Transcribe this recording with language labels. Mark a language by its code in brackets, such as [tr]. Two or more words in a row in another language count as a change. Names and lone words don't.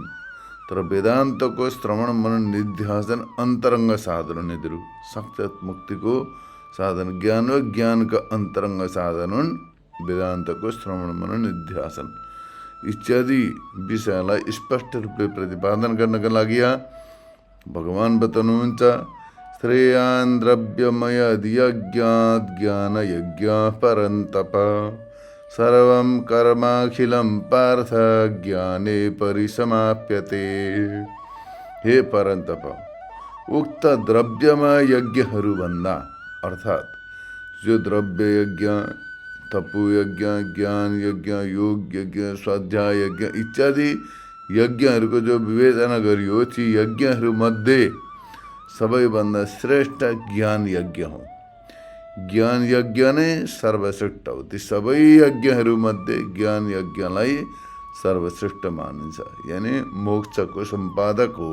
[ne] तर वेदान्तको श्रवण मनन निध्यासन अन्तरङ्ग साधन हुन्। यिनीहरू साक्षात मुक्तिको साधन ज्ञान वा ज्ञानका अन्तरङ्ग साधन हुन्। वेदान्तको श्रवण मनन निध्यासन इत्यादि विषयलाई स्पष्ट रूपले प्रतिपादन गर्नका लागि भगवान बताउनुहुन्छ [sa] श्रेयान् द्रव्यमयद् यज्ञात् ज्ञान यज्ञ परन्तप सर्वं कर्माखिलं पार्थ ज्ञाने परिसमाप्यते। [ne] हे परन्तप, उक्त द्रव्यमय यज्ञहरूभन्दा अर्थात् जो द्रव्य यज्ञ, तपु यज्ञ, ज्ञान यज्ञ, योग यज्ञ, स्वाध्याय यज्ञ इत्यादि यज्ञहरूको जो विवेचना गरियो, ती यज्ञहरूमध्ये सबैभन्दा श्रेष्ठ ज्ञान यज्ञ हो। ज्ञान यज्ञ नै सर्वश्रेष्ठ हो। ती सबै यज्ञहरूमध्ये ज्ञान यज्ञलाई सर्वश्रेष्ठ मानिन्छ, यानि मोक्षको सम्पादक हो।